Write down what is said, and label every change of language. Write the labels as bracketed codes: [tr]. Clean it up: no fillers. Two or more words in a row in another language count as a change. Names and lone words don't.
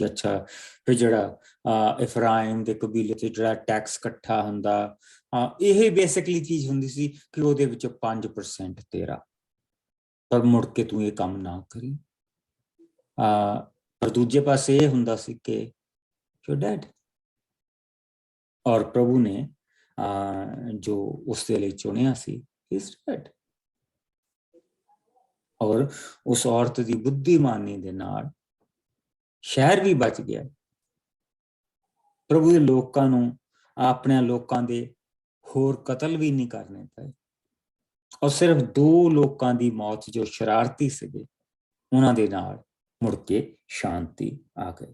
[pa] ਅੱਛਾ, ਫਿਰ ਜਿਹੜਾ ਅਫਰਾਇਮ ਦੇ ਕਬੀਲੇ ਤੇ ਜਿਹੜਾ ਟੈਕਸ ਇਕੱਠਾ ਹੁੰਦਾ, ਇਹ ਬੇਸਿਕਲੀ ਚੀਜ਼ ਹੁੰਦੀ ਸੀ ਕਿ ਉਹਦੇ ਵਿੱਚੋਂ 5% ਤੇਰਾ, ਪਰ ਮੁੜ ਕੇ ਤੂੰ ਇਹ ਕੰਮ ਨਾ ਕਰੀ। ਪਰ ਦੂਜੇ ਪਾਸੇ ਇਹ ਹੁੰਦਾ ਸੀ ਕਿ [en] you're dead। [pa] ਔਰ ਪ੍ਰਭੂ ਨੇ ਜੋ ਉਸਦੇ ਲਈ ਚੁਣਿਆ ਸੀ, [en] he's dead। [pa] ਔਰ ਉਸ ਔਰਤ ਦੀ ਬੁੱਧੀਮਾਨੀ ਦੇ ਨਾਲ ਸ਼ਹਿਰ ਵੀ ਬਚ ਗਿਆ। ਪ੍ਰਭੂ ਦੇ ਲੋਕਾਂ ਨੂੰ ਆਪਣੇ ਲੋਕਾਂ ਦੇ ਹੋਰ ਕਤਲ ਵੀ ਨਹੀਂ ਕਰਨੇ ਪਏ, ਔਰ ਸਿਰਫ 2 ਲੋਕਾਂ ਦੀ ਮੌਤ ਜੋ ਸ਼ਰਾਰਤੀ ਸੀਗੇ, ਉਹਨਾਂ ਦੇ ਨਾਲ ਮੁੜ ਕੇ ਸ਼ਾਂਤੀ ਆ ਗਈ।